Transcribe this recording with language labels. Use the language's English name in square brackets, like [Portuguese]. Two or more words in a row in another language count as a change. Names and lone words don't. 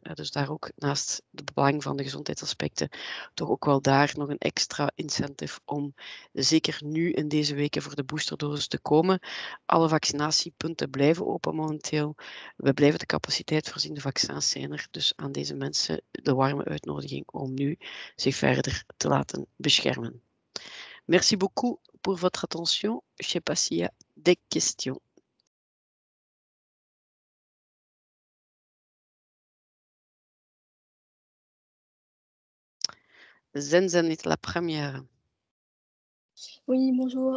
[Dutch] Dus daar ook naast het belang van de gezondheidsaspecten toch ook wel daar nog een extra incentive om zeker nu in deze weken voor de boosterdosis te komen. Alle vaccinatiepunten blijven open momenteel. We blijven de capaciteit voorzien, de vaccins zijn er. Dus aan deze mensen de warme uitnodiging om nu zich verder te laten beschermen. [French] Merci beaucoup pour votre attention. Je ne sais pas s'il y a des questions. Zenzen est la première. Oui, bonjour.